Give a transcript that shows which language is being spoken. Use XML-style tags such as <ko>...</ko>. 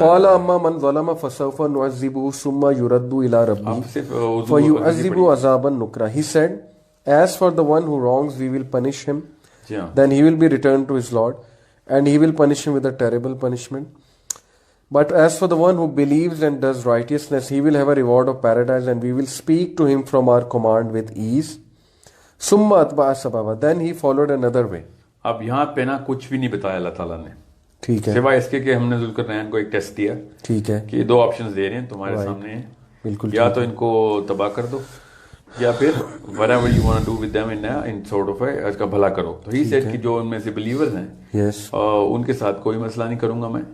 <ar>قال اما من ظلم فسوف نعذبه ثم يرد الى ربه فيعذبه عذابا نكرا.</ar> <en>He said, as for the one who wrongs we will punish him, then he will be returned to his Lord and he will punish him with a terrible punishment. But as for the one who believes and does righteousness, he will have a reward of paradise and we will speak to him from our command with ease.</en> <ar>Summa atba'a sababa.</ar> <en>Then he followed another way.</en> <ur>اب یہاں پہ نا کچھ بھی نہیں بتایا اللہ تعالیٰ نے. ٹھیک ہے. سوائے اس کے کہ ہم نے ذوالقرنین کو ایک ٹیسٹ دیا. ٹھیک ہے. کہ 2 آپشنز دے رہے ہیں تمہارے سامنے ہیں. بالکل. یا تو ان کو تباہ کر دو یا پھر</ur> <en>whatever you want to do with them in sort of</en> <ur>اس کا بھلا کرو. تو</ur> <en>he said</en> <ur>کہ جو ان میں سے بلیورز ہیں ان کے ساتھ کوئی مسئلہ نہیں کروں گا میں.</ur>